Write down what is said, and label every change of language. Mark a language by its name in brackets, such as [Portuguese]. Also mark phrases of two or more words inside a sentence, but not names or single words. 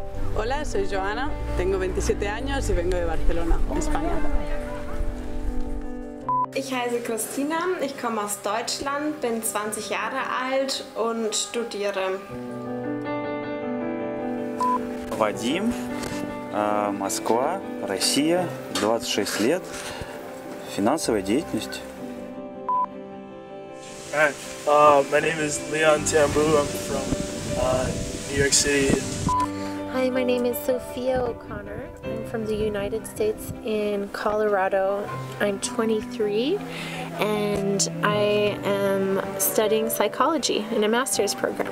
[Spanish] Hola, soy Joana, tengo 27 años y vengo de Barcelona, España. [German] Ich heiße Christina, ich komme aus Deutschland, bin 20 Jahre alt und studiere. [Russian] Вадим, Москва, Россия, 26 лет, финансовая деятельность. [English] Hi, my name is Leon Tambu. I'm from New York City. Hi, my name is Sophia O'Connor. I'm from the United States in Colorado. I'm 23 and I am studying psychology in a master's program.